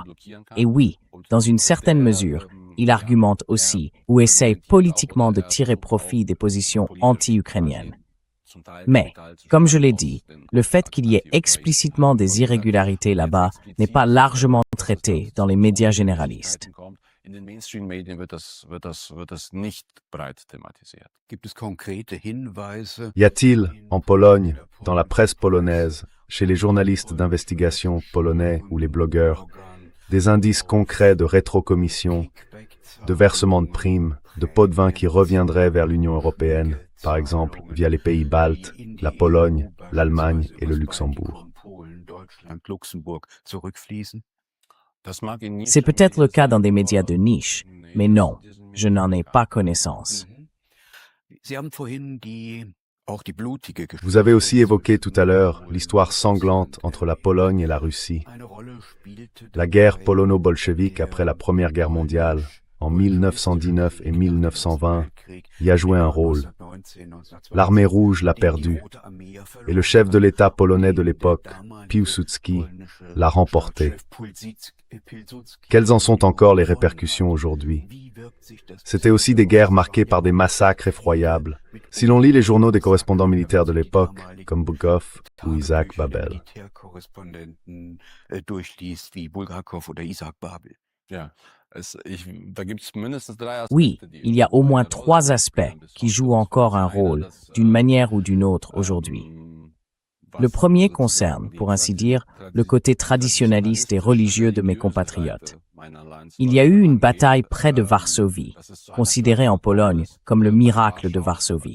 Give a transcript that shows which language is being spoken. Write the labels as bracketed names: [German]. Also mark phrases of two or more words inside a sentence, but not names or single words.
[French] Et oui, dans une certaine mesure, il argumente aussi ou essaye politiquement de tirer profit des positions anti-ukrainiennes. Mais, comme je l'ai dit, le fait qu'il y ait explicitement des irrégularités là-bas n'est pas largement traité dans les médias généralistes. [German] In den Mainstream-Medien wird das nicht breit thematisiert. Gibt es konkrete Hinweise? [French] Y a-t-il, en Pologne, dans la presse polonaise, chez les journalistes d'investigation polonais ou les blogueurs, des indices concrets de rétrocommission, de versement de primes, de pots de vin qui reviendraient vers l'Union européenne, par exemple via les pays baltes, la Pologne, l'Allemagne et le Luxembourg? [German] Polen, Deutschland, Luxemburg zurückfließen? [French] C'est peut-être le cas dans des médias de niche, mais non, je n'en ai pas connaissance. [German] Sie haben vorhin auch die blutige Geschichte. [French] Vous avez aussi évoqué tout à l'heure l'histoire sanglante entre la Pologne et la Russie, [German] Eine Rolle spielte [French] la guerre polono-bolchevique après la Première Guerre mondiale, en 1919 et 1920, y a joué un rôle. L'Armée rouge l'a perdu, et le chef de l'État polonais de l'époque, Piłsudski, l'a remporté. Quelles en sont encore les répercussions aujourd'hui? C'était aussi des guerres marquées par des massacres effroyables. Si l'on lit les journaux des correspondants militaires de l'époque, comme Bukov ou Isaac Babel. [German] Durchliest wie Bulgakov oder Isaac Babel. Ja, da gibt's mindestens 3 [French] Oui, il y a au moins 3 aspects qui jouent encore un rôle, d'une manière ou d'une autre, aujourd'hui. Le premier concerne, pour ainsi dire, le côté traditionnaliste et religieux de mes compatriotes. Il y a eu une bataille près de Varsovie, considérée en Pologne comme le miracle de Varsovie.